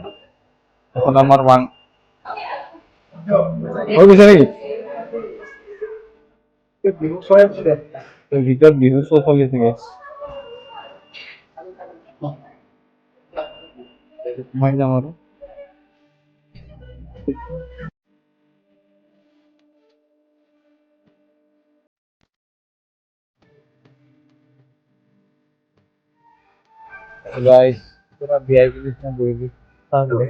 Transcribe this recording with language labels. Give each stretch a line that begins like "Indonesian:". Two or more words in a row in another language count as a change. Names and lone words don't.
Assamese: এখন আমাৰ হৈ গৈছে নেকি? ভিতৰত বিহু শ্ব' চলি আছে গাইছ। সোমাই যাম আৰু
Hindi: गाइस, पूरा वीआईपी लिस्ट में कोई भी आ गए।